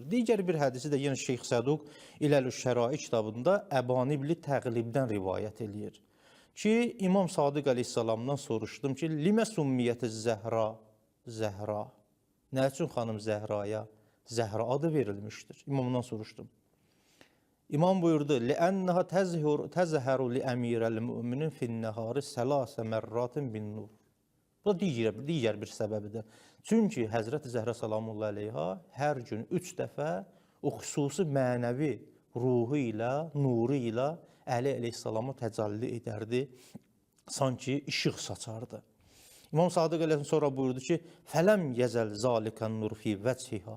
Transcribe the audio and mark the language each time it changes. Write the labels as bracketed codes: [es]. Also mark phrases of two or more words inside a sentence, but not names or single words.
[az] Digər bir hədisi də yenə Şeyx Səduq İləlüş-Şərai kitabında Əbanibli Təqlibdən rivayət eləyir ki, İmam Sadiq əleyhissalamdan soruşdum ki, [ar] لم سميت [az] Zəhra, Zəhra, nə üçün xanım Zəhraya Zəhra adı verilmişdir? İmamdan soruşdum. İmam buyurdu, [ar] لِأَنَّهَا تَزْهَرُ لِأَمِيرَ الْمُؤْمِنِينَ فِي النَّهَارِ ثَلَاثَ مرات بِالنُّورِ. [az] Bu da digər bir səbəbidir. Çünki Həzrəti Zəhra salamullahi əleyha hər gün 3 dəfə o xüsusi mənəvi ruhu ilə, nuru ilə Əli əleyhissalama təcəlli edərdi, sanki işıq saçardı. İmam Sadiq əleyhissalam sonra buyurdu ki, [ar] فلم يزل ذلك النور في وجهها.